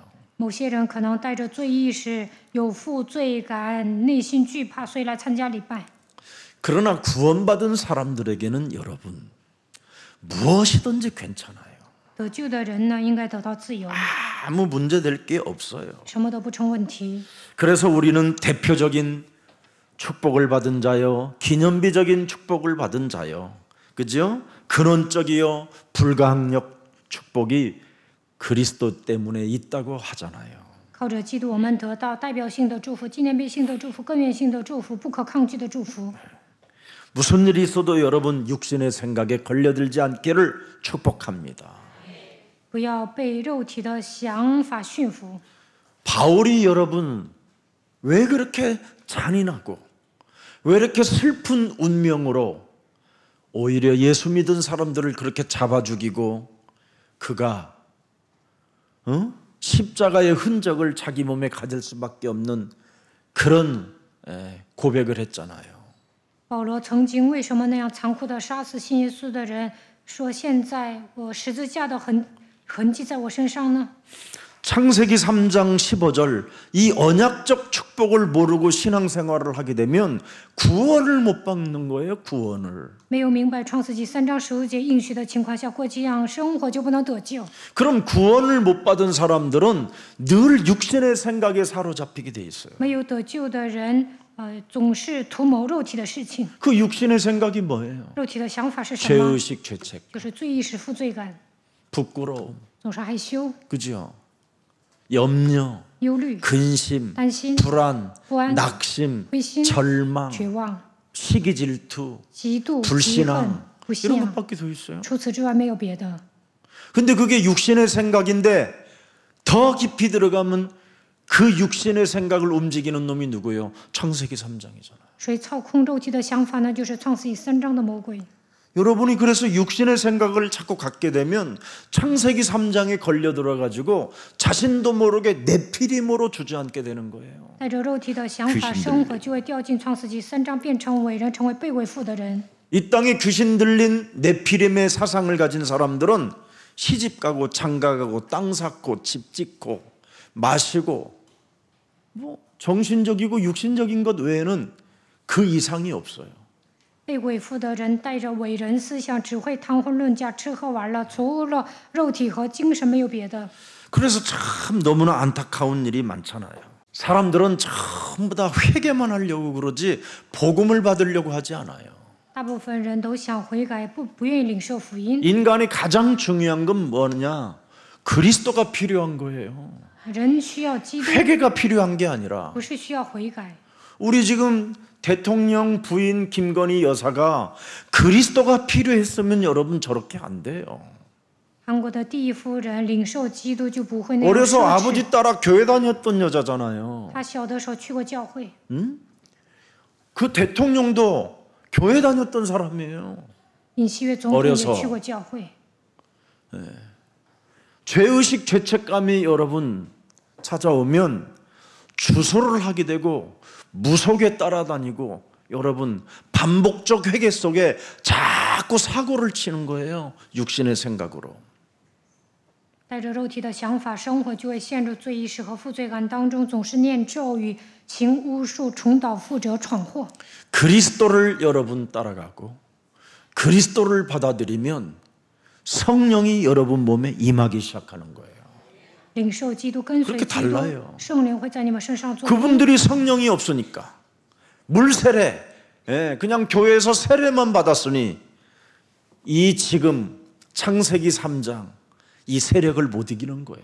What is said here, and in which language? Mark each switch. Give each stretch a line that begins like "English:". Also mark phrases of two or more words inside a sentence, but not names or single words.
Chinese: 某些人可能带着罪意识，有负罪感，内心惧怕，所以来参加礼拜。
Korean: 그러나 구원받은 사람들에게는 여러분 무엇이든지 괜찮아요.
Chinese: 得救的人呢，应该得到自由，
Korean: 아무 문제될 게 없어요.
Chinese: 什么都不成问题。
Korean: 그래서 우리는 대표적인 축복을 받은 자요, 기념비적인 축복을 받은 자요, 그죠? 근원적이요, 불가항력 축복이 그리스도 때문에 있다고 하잖아요.
Chinese: 靠着基督，我们得到代表性的祝福、纪念碑性的祝福、根源性的祝福、不可抗拒的祝福。
Korean: 무슨 일이 있어도 여러분 육신의 생각에 걸려들지 않기를 축복합니다.
Chinese: 不要被肉体的想法驯服。
Korean: 바울이 여러분 왜 그렇게 잔인하고 왜 이렇게 슬픈 운명으로 오히려 예수 믿은 사람들을 그렇게 잡아 죽이고 그가 십자가의 흔적을 자기 몸에 가질 수밖에 없는 그런 고백을 했잖아요.
Chinese: 保罗曾经为什么那样残酷地杀死信耶稣的人，说现在我十字架的痕迹在我身上呢？
Korean: 창세기 3장 15절 이 언약적 축복을 모르고 신앙생활을 하게 되면 구원을 못 받는 거예요. 구원을.
Chinese: 没有明白创世纪3章15节应许的情况下过这样生活就不能得救。
Korean: 그럼 구원을 못 받은 사람들은 늘 육신의 생각에 사로잡히게 돼 있어요.
Chinese: 没有得救的人，总是图谋肉体的事情。
Korean: 그 육신의 생각이 뭐예요?
Chinese: 肉体的想法是什么？
Korean: 죄의식, 죄책,
Chinese: 就是罪意识、负罪感，
Korean: 부끄러움,
Chinese: 总是害羞、
Korean: 그죠? 염려,
Chinese: 忧虑、
Korean: 근심,
Chinese: 担心、
Korean: 불안,
Chinese: 不安、
Korean: 낙심,
Chinese: 灰心、
Korean: 절망,
Chinese: 绝望、
Korean: 시기 질투,
Chinese: 嫉妒、嫉恨
Korean: 불신앙 、
Chinese: 不信
Korean: 이런
Chinese: 仰。
Korean: 것밖에 더 있어요.
Chinese: 除此之外没有别的。
Korean: 근데 그게 육신의 생각인데 더 깊이 들어가면 그 육신의 생각을 움직이는 놈이 누구예요? 창세기 3장이잖아요.
Chinese: 所以操控肉体的想法呢，就是创世纪3章的魔鬼。
Korean: 여러분이 그래서 육신의 생각을 자꾸 갖게 되면 창세기 3장에 걸려 들어가지고 자신도 모르게 네피림으로 주저앉게 되는 거예요.
Chinese: 带着肉体的想法生活，就会掉进创世纪3章，变成伟人，成为被为父的人。
Korean: 이 땅에 귀신 들린 네피림의 사상을 가진 사람들은 시집 가고 장가 가고 땅 샀고 집 짓고 마시고 뭐 정신적이고 육신적인 것 외에는 그 이상이 없어요.
Chinese: 被为父的人带着伟人思想，只会谈婚论嫁，吃喝玩乐，除了肉体和精神没有别的。
Korean: 그래서 참 너무나 안타까운 일이 많잖아요. 사람들은 전부 다 회개만 하려고 그러지 복음을 받으려고 하지 않아요.
Chinese: 大部分人都想悔改，不愿意领受福音。
Korean: 인간이 가장 중요한 건 뭐냐? 그리스도가 필요한 거예요.
Chinese: 人需要基督，
Korean: 회개가 필요한 게 아니라
Chinese: 不是需要悔改。
Korean: 우리 지금 대통령 부인 김건희 여사가 그리스도가 필요했으면 여러분 저렇게 안 돼요.
Chinese: 韩国的第一夫人领受基督就不会那样
Korean: 어려서
Chinese: 奢侈。
Korean: 아버지 따라 교회 다녔던 여자잖아요.
Chinese: 她小的时候去过教会，
Korean: 그 대통령도 교회 다녔던 사람이에요.
Chinese: 尹锡悦总统
Korean: 어려서
Chinese: 也去过教会。
Korean: 죄의식 죄책감이 여러분 찾아오면 주소를 하게 되고 무속에 따라다니고 여러분 반복적 회개 속에 자꾸 사고를 치는 거예요. 육신의 생각으로.
Chinese: 带着肉体的想法生活，就会陷入罪意识和负罪感当中，总是念咒语、行巫术、重蹈覆辙、闯祸。
Korean: 그리스도를 여러분 따라가고 그리스도를 받아들이면 성령이 여러분 몸에 임하기 시작하는 거예요.
Chinese: 领受基督，跟随
Korean: 그렇게
Chinese: 基督
Korean: 달라요 ，
Chinese: 圣灵会在你们身上作工。
Korean: 그분들이 성령이 없으니까 물세례, 그냥 교회에서 세례만 받았으니 이 지금 창세기 3장 이 세력을 못 이기는 거예요.